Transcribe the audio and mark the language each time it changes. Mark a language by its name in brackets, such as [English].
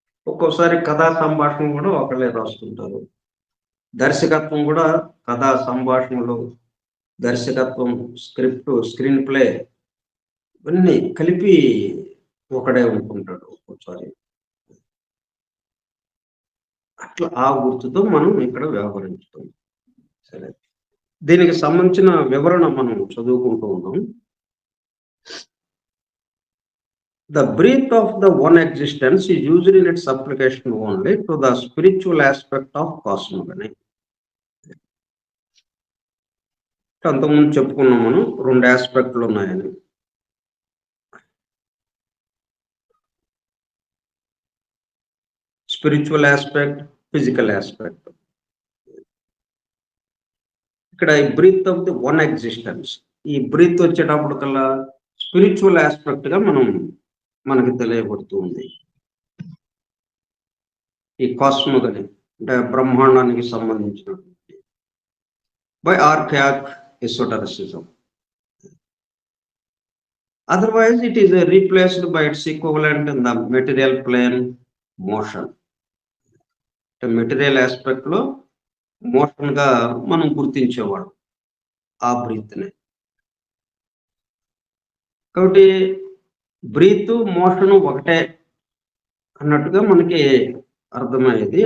[Telugu] ఒక్కోసారి కథా సంభాషణ కూడా ఒకళ్ళే రాస్తుంటారు. దర్శకత్వం కూడా కథా సంభాషణలు, దర్శకత్వం, స్క్రిప్ట్, స్క్రీన్ ప్లే ఇవన్నీ కలిపి ఒకడే ఉంటుంటాడు ఒక్కోసారి. అట్లా ఆ గుర్తుతో మనం ఇక్కడ వ్యవహరించుతాం. సరే, దీనికి సంబంధించిన వివరణ మనం చదువుకుంటూ ఉన్నాం. [English] The breath of the one existence is used in its application only to the spiritual aspect of cosmogony. [Telugu] అంతకుముందు చెప్పుకున్నాం మనం 2 ఆస్పెక్ట్లు ఉన్నాయని. Spiritual aspect, physical aspect. ఇక్కడ ఈ breath of the one existence, ఈ బ్రీత్ వచ్చేటప్పుడు కల్లా స్పిరిచువల్ ఆస్పెక్ట్ గా మనకి తెలియబడుతూ ఉంది. ఈ కాస్మోగని అంటే బ్రహ్మాండానికి సంబంధించినటువంటి by ఆర్కియాక్ ఎసోటరిసిజం. [English] Otherwise, it is replaced by its equivalent in the material plane, motion. [Telugu] Material aspect లో మోషన్ గా మనం గుర్తించేవాడు ఆ బ్రీత్ ని. కాబట్టి బ్రీత్ మోషన్ ఒకటే అన్నట్టుగా మనకి అర్థమయ్యేది.